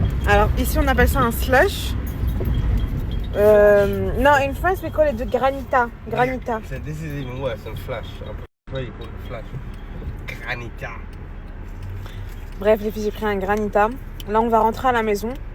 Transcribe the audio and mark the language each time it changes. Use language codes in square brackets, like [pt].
[fr] Alors, ici, on appelle ça un slush. [en] Non, in France, we call it the granita. Granita. So this is even worse than flash. I prefer you call it flash. Granita. [fr] Bref, les filles, j'ai pris un granita. Là, on va rentrer à la maison.